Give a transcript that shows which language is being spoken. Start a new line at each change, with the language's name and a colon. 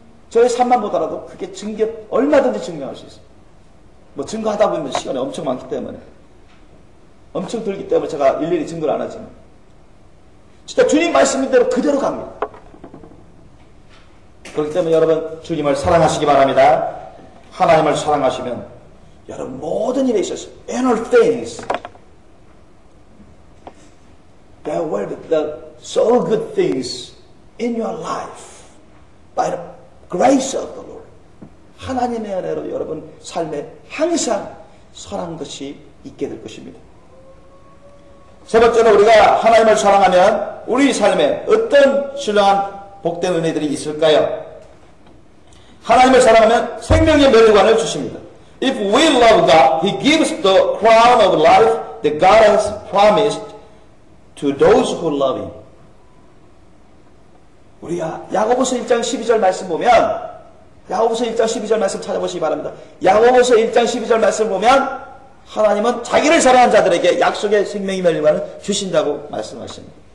Korean: 저의 삶만 보더라도 그게 얼마든지 증명할 수 있어요. 뭐 증거하다 보면 시간이 엄청 많기 때문에, 엄청 들기 때문에 제가 일일이 증거를 안 하지만 진짜 주님 말씀대로 그대로 갑니다. 그렇기 때문에 여러분 주님을 사랑하시기 바랍니다. 하나님을 사랑하시면 여러분 모든 일에 있어서
English: in all things there will be the so good things in your life by the grace of the Lord.
Korean: 하나님의 은혜로 여러분 삶에 항상 선한 것이 있게 될 것입니다. 세 번째로 우리가 하나님을 사랑하면 우리 삶에 어떤 신령한 복된 은혜들이 있을까요? 하나님을 사랑하면 생명의 멸류관을 주십니다.
English: If we love God, He gives the crown of life that God has promised to those who love Him.
Korean: 우리가 야고보서 1장 12절 말씀 보면, 야고보서 1장 12절 말씀 찾아보시기 바랍니다. 야고보서 1장 12절 말씀 보면 하나님은 자기를 사랑하는 자들에게 약속의 생명의 멸류관을 주신다고 말씀하십니다.